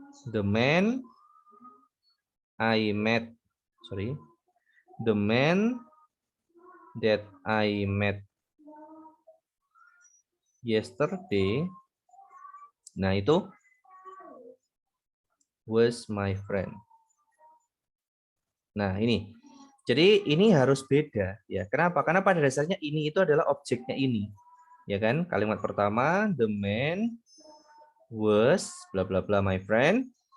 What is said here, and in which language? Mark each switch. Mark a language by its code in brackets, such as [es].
[en] The man I met, the man that I met yesterday, [id] nah itu [en] was my friend. [id] Nah ini, jadi ini harus beda ya. Kenapa? Karena pada dasarnya ini itu adalah objeknya ini, ya kan? Kalimat pertama, [en] the man was bla bla bla my friend.